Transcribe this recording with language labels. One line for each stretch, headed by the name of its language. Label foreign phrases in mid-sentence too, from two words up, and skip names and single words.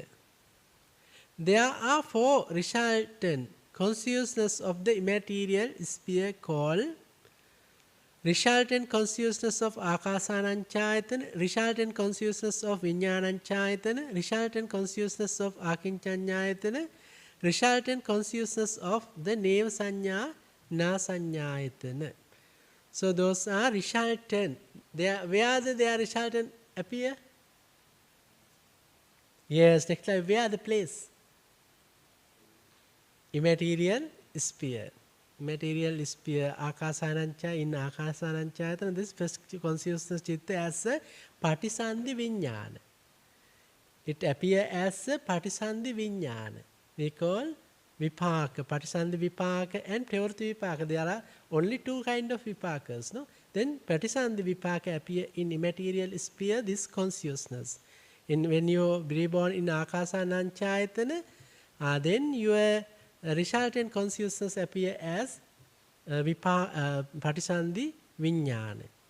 English: There are four resultant consciousness of the immaterial sphere called resultant consciousness of akasananchayatana, resultant consciousness of viññānañchayatana, resultant consciousness of akiñchanyayatana, resultant consciousness of the
Pali: neva-saññā na-saññāyatana.
English: So those are resultant. Where they are resultant appear? Yes, next time, where the place? Immaterial sphere. Material sphere, akasanancha, in akasananchayatana, this first consciousness chitta as a
Pali: patisandhi viññāna.
English: It appears as a
Pali: patisandhi viññāna.
English: We call vipaka,
Pali: patisandhi vipaka
English: and
Pali: pravrti vipaka.
English: There are only two kinds of vipakas. No? Then
Pali: patisandhi vipaka
English: appear in immaterial sphere, this consciousness. When you reborn in akasananchayatana, then your resultant consciousness appear as
Pali: patisandhi viññāna.